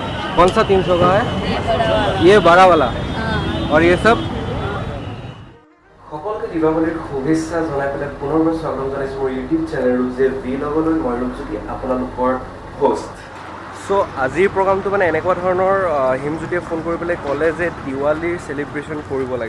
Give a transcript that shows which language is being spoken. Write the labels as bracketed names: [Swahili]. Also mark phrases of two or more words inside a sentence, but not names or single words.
[Hindi] कौन सा 300 का है? ये बड़ा वाला। और ये सब [Assamese] সকলকে দীপাৱলীৰ শুভেচ্ছা জনাই পেলাই পুনৰবাৰ স্বাগতম জনাইছোঁ মোৰ ইউটিউব চেনেল ৰূপজে ভ্লগলৈ। মই ৰূপজ্যোতি আপোনালোকৰ হোষ্ট। চ' আজিৰ প্ৰগ্ৰামটো মানে এনেকুৱা ধৰণৰ, হিমজ্যোতিয়ে ফোন কৰি পেলাই ক'লে যে দিৱালীৰ চেলিব্ৰেশ্যন কৰিব লাগে।